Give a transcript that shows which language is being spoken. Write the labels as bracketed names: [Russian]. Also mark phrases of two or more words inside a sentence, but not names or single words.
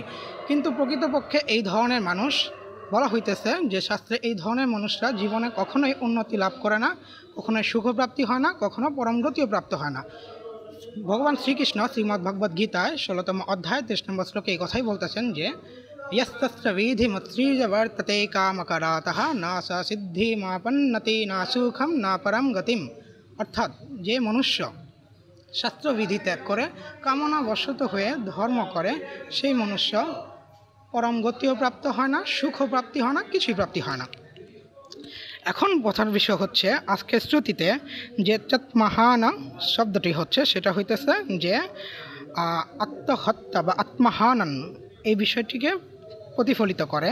[Bangla] কিন্তু প্রকৃতপক্ষে এই ধরনের মানুষ, বলা হইতেছে যে শাস্ত্রে, এই ধরনের মানুষরা জীবনে কখনোই উন্নতি লাভ করে না, কখনোই সুখপ্রাপ্তি হয় না, কখনো পরমগতিও প্রাপ্ত হয় না। ভগবান শ্রীকৃষ্ণ শ্রীমদ্ ভগবদ্ গীতায় 16তম অধ্যায় 23 নম্বর শ্লোকে এই কথাই বলতেছেন যে [Sanskrit] यस्तस्य विधिमुत्सृज्य वर्तते कामकरातः न स सिद्धिमापन्नति न सुखम न परम गतिम। [Bangla] অর্থাৎ, যে মনুষ্য শাস্ত্রবিধি ত্যাগ করে কামনা বশত হয়ে ধর্ম করে, সেই মনুষ্য পরম গতিও প্রাপ্ত হয় না, সুখও প্রাপ্তি হয় না, কিছুই প্রাপ্তি হয় না। এখন কথার বিষয় হচ্ছে, আজকের শ্রুতিতে যে মহান শব্দটি হচ্ছে, সেটা হইতেছে যে আত্মহত্যা বা আত্মহানন, এই বিষয়টিকে প্রতিফলিত করে।